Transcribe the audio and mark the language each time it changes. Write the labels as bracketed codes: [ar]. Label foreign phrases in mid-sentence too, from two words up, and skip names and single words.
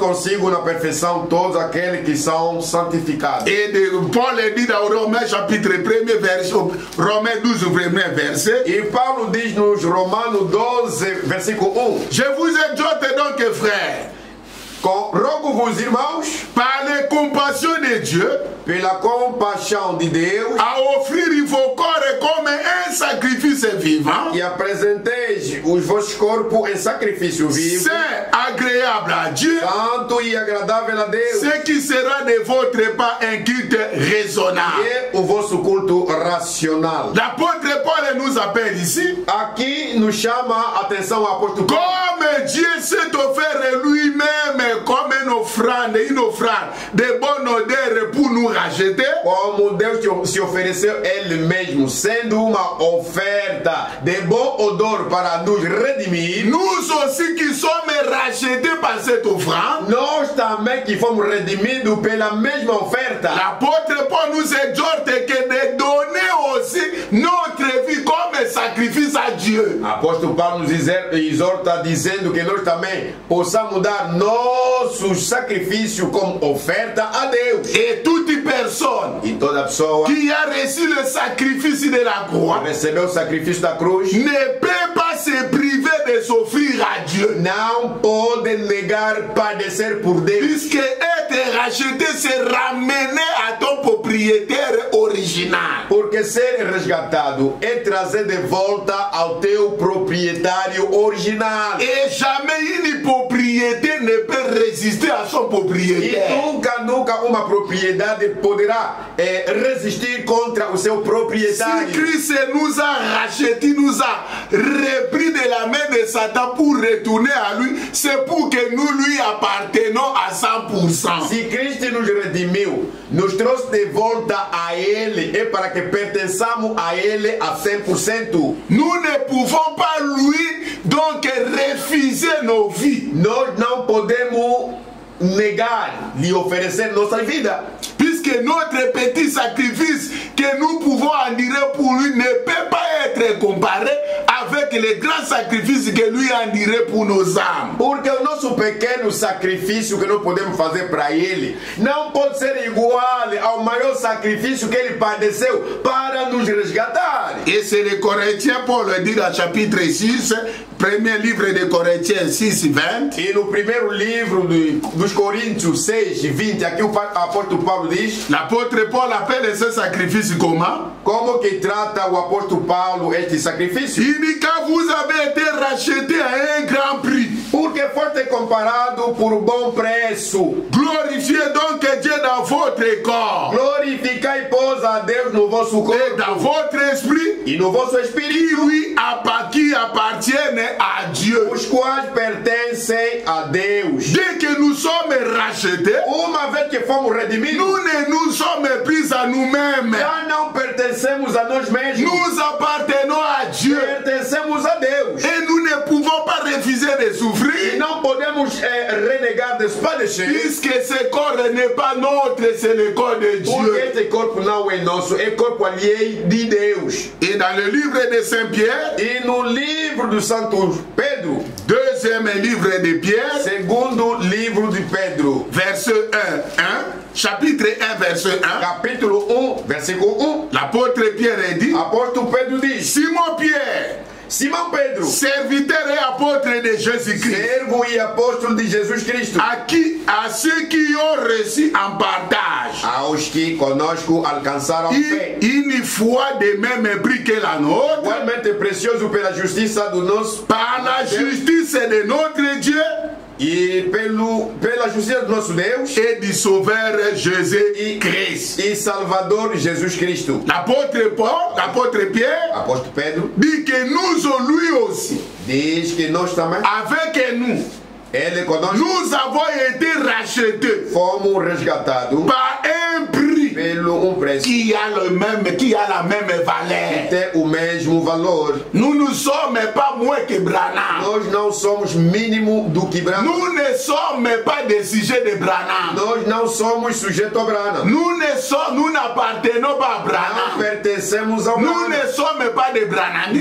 [fr] Et Paul dit dans Romains chapitre 1er verset, Romains 12 premier verset, [pt] E Paulo diz nos Romanos 12, versículo 1. [fr] Je vous exhorte donc, frères, [pt] rogo-vos, irmãos, [fr] par les compassions de Dieu, [pt] pela compaixão de Deus, [fr] à offrir vos corps comme un sacrifice vivant, [pt] e apresenteis os vossos corpos em sacrifício vivo, [fr] saint, agréable à Dieu, [pt] santo e agradável a Deus, [fr] ce qui sera de votre part un culte raisonnable. [pt] e o vosso culto racional. [fr] L'apôtre Paul nous appelle ici, [pt] Aqui nos chama a atenção o apóstolo Paulo. [fr] comme Dieu s'est offert lui-même comme une offrande de bonne odeur pour nous racheter, [pt] Como Deus se ofereceu Ele mesmo, sendo uma oferta de bom odor para nos redimir, [fr] nous aussi qui sommes rachetés par cette offrande, [pt] nós também que fomos redimidos pela mesma oferta. [fr] l'apôtre Paul nous exhorte que de donner aussi notre vie comme sacrifice à Dieu. [pt] Apóstolo Paulo nos exorta dizendo que nós também possamos dar nosso sacrifício como oferta a Deus. [fr] Et toute personne [pt] E toda pessoa [fr] qui a reçu le sacrifice de la croix [pt] recebeu o sacrifício da cruz [fr] ne peut pas se priver de s'offrir à Dieu. [pt] não pode negar padecer por Deus. [fr] Puisque être racheté, c'est ramener à ton propriétaire original. [pt] Porque ser resgatado é trazer de volta ao teu proprietário original. [fr] Et jamais une propriété ne peut résister à son [pt] E [fr] propriétaire. [pt] nunca uma propriedade poderá resistir contra o seu [fr] Si [pt] proprietário. [fr] Christ nous a rachetés, nous a repris de la main de Satan pour retourner à lui, c'est pour que nous lui appartenons à 100%. [pt] Se Cristo nos redimiu, nos trouxe de volta a Ele, é para que pertençamos a Ele a 100%. [fr] Nous ne pouvons pas lui donc refuser nos vies. [pt] Nós não podemos negar, lhe oferecer nossa vida. [fr] Puisque notre petit sacrifice que nous pouvons endurer pour lui ne peut pas être comparé avec les grands sacrifices que lui endurait pour nos âmes. [pt] Porque o nosso pequeno sacrifício que nós podemos fazer para Ele não pode ser igual ao maior sacrifício que Ele padeceu para nos resgatar. [fr] Et c'est le Corinthiens, Paul le dit dans chapitre 6, premier livre de Corinthiens 6, 20. [pt] E no primeiro livro dos Coríntios 6, 20, aqui o apóstolo Paulo diz, [fr] L'apôtre Paul appelle ce sacrifice comment? [pt] como que trata o apóstolo Paulo este sacrifício? [fr] Il dit quand vous avez été racheté à un grand prix. [pt] Porque foste comparado por bom preço. [fr] Glorifiez donc Dieu dans votre corps [pt] Glorificai, pois, a Deus no vosso [fr] et dans [pt] corpo [fr] votre esprit [pt] e no vosso [fr] qui [pt] espírito, [fr] lui qui appartiennent à Dieu. [pt] os quais pertencem a Deus. [fr] Dès que nous sommes rachetés, [pt] Uma vez que fomos redimidos, [fr] nous ne nous sommes pris à nous-mêmes. [pt] já não pertencemos a nós mesmos. [fr] Nous appartenons à Dieu. [pt] Pertencemos a Deus. [fr] Et nous ne pouvons pas refuser de [pt] E [fr] souffrir, [pt] não podemos renegar de padecer, [fr] puisque ce corps n'est pas notre, c'est le corps de [pt] porque [fr] Dieu. [pt] este corpo não é nosso, é corpo alheio de Deus. [fr] Et dans le livre de Saint-Pierre, [pt] E no livro do Santo Pedro, [fr] deuxième livre de Pierre, [pt] segundo livro de Pedro, [fr] verset 1, chapitre 1, verset 1, [pt] capítulo 1, versículo 1, [fr] l'apôtre Pierre dit, [pt] apóstolo Pedro diz, [fr] Simon Pierre, [pt] Simão Pedro, [fr] serviteur et apôtre de Jésus-Christ, [pt] servo e apóstolo de Jesus Cristo, [fr] à ceux qui ont reçu en partage [pt] aos que conosco alcançaram a fé, [fr] une foi de même prix que la nôtre, [pt] igualmente precioso pela justiça do nosso, [fr] par la justice de notre Dieu [pt] e pela justiça do nosso Deus [fr] et du Sauveur Jésus-Christ. [pt] E Salvador Jesus Cristo. [fr] L'apôtre Paul, l'apôtre Pierre, [pt] apóstolo Pedro, [fr] dit que nous, lui aussi, [pt] diz que nós também, [fr] avec nous, [pt] ele conosco, [fr] nous avons été rachetés, [pt] fomos resgatados [fr] par un prix [pt] pelo preço [fr] qui a la même valeur. [pt] tem o mesmo valor. [fr] Nous ne sommes pas moins que Branham. [pt] Nós não somos mínimo do que Branham. [fr] Nous ne sommes pas des sujets de Branham. [pt] Nós não somos sujeitos a Branham. [fr] Nous n'appartenons pas à Branham. [pt] Não pertencemos ao [fr] Nous [pt] Branham. [fr] ne sommes pas des Branhamistes.